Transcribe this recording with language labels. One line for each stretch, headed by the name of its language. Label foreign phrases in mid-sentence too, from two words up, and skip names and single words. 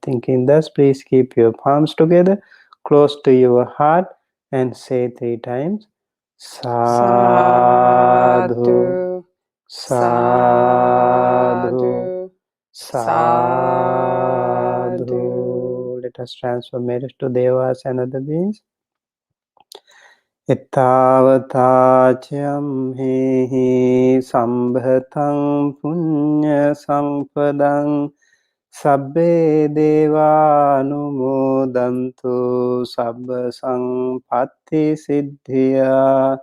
English: Thinking thus, please keep your palms together, close to your heart, and say 3 times,
Pali: Sadhu, Sadhu, Sadhu.
English: Let us transfer merit to Devas and other beings.
Pali: Ittavata hehi sambhatam punya sampadang sabbe deva anumodantu sabba sampatti siddhya.